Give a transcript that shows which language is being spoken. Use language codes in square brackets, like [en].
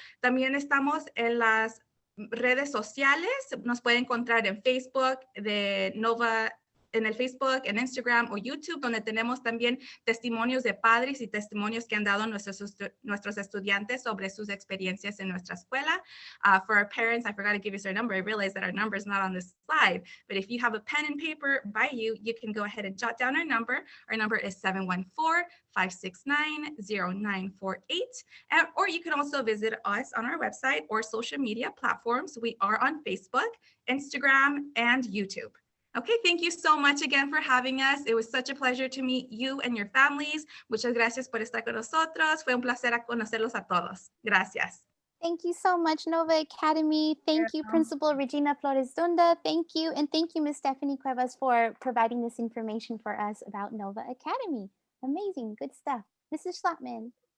[es] También estamos en las redes sociales. Nos puede encontrar en Facebook de Nova, en el Facebook, en Instagram o YouTube, donde tenemos también testimonios de padres y testimonios que han dado nuestros estudiantes sobre sus experiencias en nuestra escuela. [en] For our parents, I forgot to give you our number. I realized that our number is not on this slide, but if you have a pen and paper by you, you can go ahead and jot down our number. Our number is 714-569-0948. Or you can also visit us on our website or social media platforms. We are on Facebook, Instagram, and YouTube. Okay, thank you so much again for having us. It was such a pleasure to meet you and your families. [es] Muchas gracias por estar con nosotros. Fue un placer conocerlos a todos. Gracias. [en] Thank you so much, Nova Academy. Thank you, Principal Regina Flores Dunda. Thank you. And thank you, Ms. Stephanie Cuevas, for providing this information for us about Nova Academy. Amazing, good stuff. Mrs. Schlattman.